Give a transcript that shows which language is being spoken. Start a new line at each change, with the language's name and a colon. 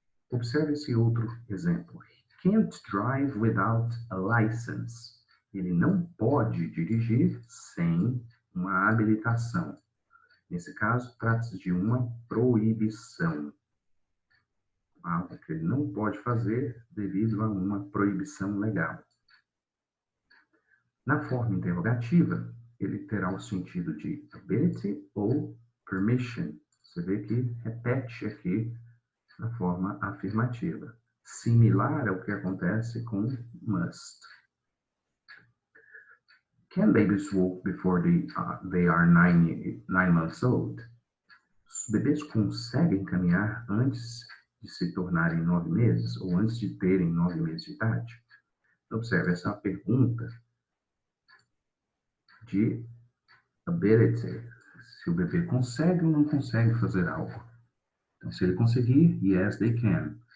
Portuguese: Observe esse outro exemplo.
English: He can't drive without a license.
Portuguese: Ele não pode dirigir sem uma habilitação. Nesse caso, trata-se de uma proibição. Algo que ele não pode fazer devido a uma proibição legal. Na forma interrogativa, ele terá o sentido de ability ou permission. Você vê que repete aqui na forma afirmativa. Similar ao que acontece com must.
English: Can babies walk before they are 9 months old?
Portuguese: Os bebês conseguem caminhar antes de se tornarem 9 meses ou antes de terem 9 meses de idade? Observe, essa é uma pergunta de ability. Se o bebê consegue ou não consegue fazer algo. Então, se ele conseguir,
English: yes, they can.